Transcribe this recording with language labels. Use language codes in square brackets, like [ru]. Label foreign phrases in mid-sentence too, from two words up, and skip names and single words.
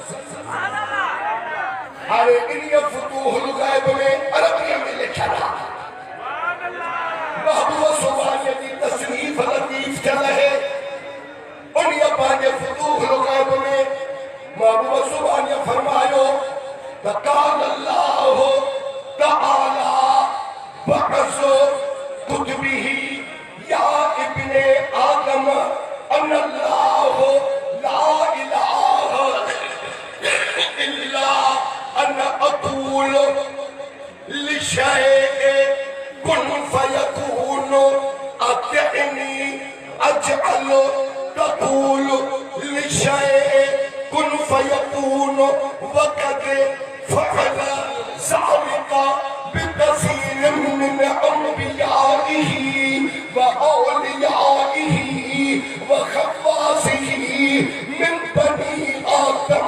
[sd] हाणे इन्हीअ फुतूहुल ग़ैब में अरबीअ में लिखियलु आहे महबूब सुभाणीअ जी तसनीफ़ लतीफ़ थियल आहे उन्हीअ पंहिंजे फुतूहुल ग़ैब में महबूब सुभाणीअ फरमायो त [ar] قال الله تعالى في بعض كتبه يا ابن آدم أنا الله لا إله إلا أنا أقول لشيء كن فيكون أطعني أجعلك تقول لشيء كن فيكون وقد فعل ذلك بكثير من أنبيائه وأوليائه وخواصه من بني آدم